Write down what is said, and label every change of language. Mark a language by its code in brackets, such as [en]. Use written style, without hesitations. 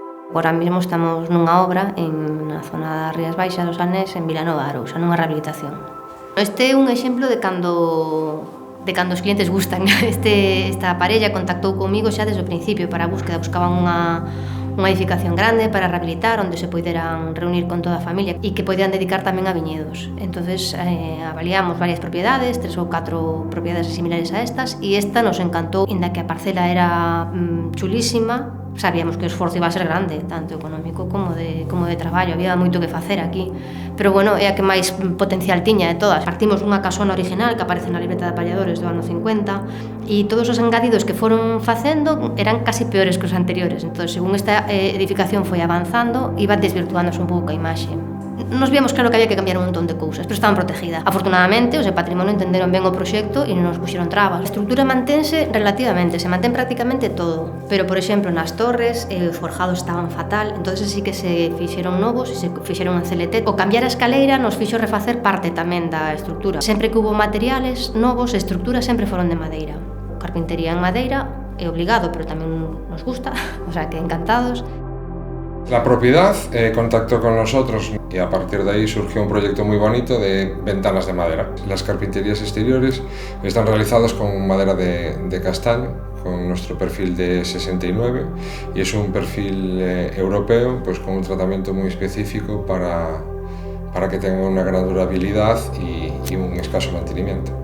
[gl] Agora mesmo estamos nunha obra na zona das Rías Baixas dos Anés, en Vilanova de Arousa, nunha rehabilitación. Este é un exemplo de cando os clientes gustan. Esta parella contactou comigo xa desde o principio para a búsqueda. Buscaban unha edificación grande para rehabilitar, onde se poderan reunir con toda a familia e que poderan dedicar tamén a viñedos. Entonces avaliamos varias propiedades, 3 ou 4 propiedades similares a estas, e esta nos encantou, inda que a parcela era chulísima. Sabíamos que o esforzo iba a ser grande, tanto económico como de traballo, había moito que facer aquí. Pero bueno, é a que máis potencial tiña de todas. Partimos dunha casona original que aparece na libreta de aparelladores do ano 50 e todos os engadidos que foron facendo eran casi peores que os anteriores. Entón, según esta edificación foi avanzando, iba desvirtuándose un pouco a imaxe. Nos víamos claro que había que cambiar un montón de cousas, pero estaban protegidas. Afortunadamente, os de patrimonio entenderon ben o proxecto e non nos puxeron trabas. A estrutura mantense relativamente, se mantén prácticamente todo, pero, por exemplo, nas torres os forjados estaban fatal, entonces sí que se fixeron novos e se fixeron en CLT. O cambiar a escaleira nos fixo refacer parte tamén da estrutura. Sempre que hubo materiales novos, a estrutura sempre foron de madeira. Carpintería en madeira é obligado, pero tamén nos gusta, o sea que encantados. [es] La propiedad contactó con nosotros y a partir de ahí surgió un proyecto muy bonito de ventanas de madera. Las carpinterías exteriores están realizadas con madera de castaño, con nuestro perfil de 69, y es un perfil europeo, pues con un tratamiento muy específico para que tenga una gran durabilidad y un escaso mantenimiento.